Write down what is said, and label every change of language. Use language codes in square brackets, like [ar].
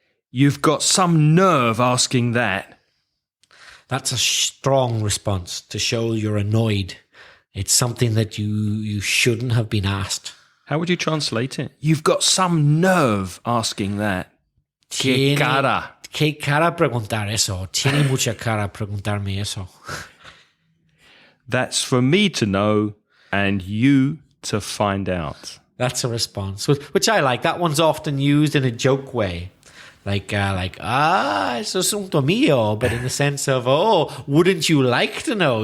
[en] You've got some nerve asking that. That's a strong response to show you're annoyed. It's something that you shouldn't have been asked. How would you translate it? You've got some nerve asking that. [es] Que cara. Que cara preguntar eso. Tiene mucha cara preguntarme eso. [en] That's for me to know and you to find out. That's a response, which I like. That one's often used in a joke way. Like, [es] es asunto mío, [en] but in the sense of, oh, wouldn't you like to know?